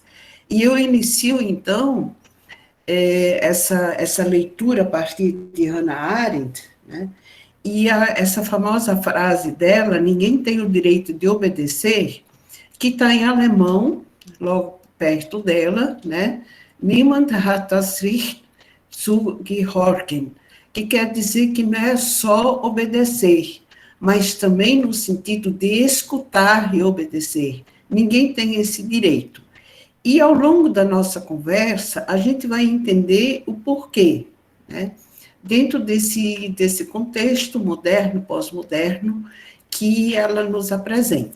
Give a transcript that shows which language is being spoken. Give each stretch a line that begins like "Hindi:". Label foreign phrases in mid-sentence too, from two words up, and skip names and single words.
Portuguese: E eu inicio, então, essa leitura a partir de Hannah Arendt, né? E essa famosa frase dela, ninguém tem o direito de obedecer, que está em alemão, logo perto dela, né?
German: Niemand hat das Recht zu gehorchen,
Portuguese: que quer dizer que não é só obedecer, mas também no sentido de escutar e obedecer. Ninguém tem esse direito. E ao longo da nossa conversa, a gente vai entender o porquê, né? Dentro desse contexto moderno, pós-moderno, que ela nos apresenta.